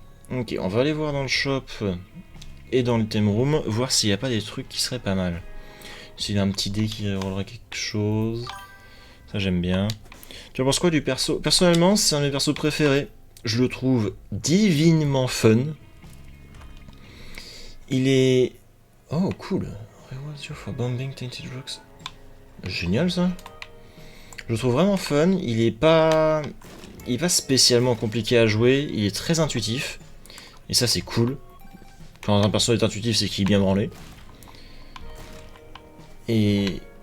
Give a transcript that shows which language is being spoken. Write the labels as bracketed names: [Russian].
[French] Ok, on va aller voir dans le shop et dans le theme room, voir s'il n'y a pas des trucs qui seraient pas mal. S'il y a un petit dé qui rollerait quelque chose. Ça, j'aime bien. Tu en penses quoi du perso? Personnellement, c'est un de mes persos préférés. Je le trouve divinement fun. Il est... Oh, cool. [English] Reward you for bombing tainted rocks. [French] Génial, ça. Je le trouve vraiment fun. Il est pas spécialement compliqué à jouer. Il est très intuitif. Et ça, c'est cool. Quand un perso est intuitif, c'est qu'il est bien branlé. Et...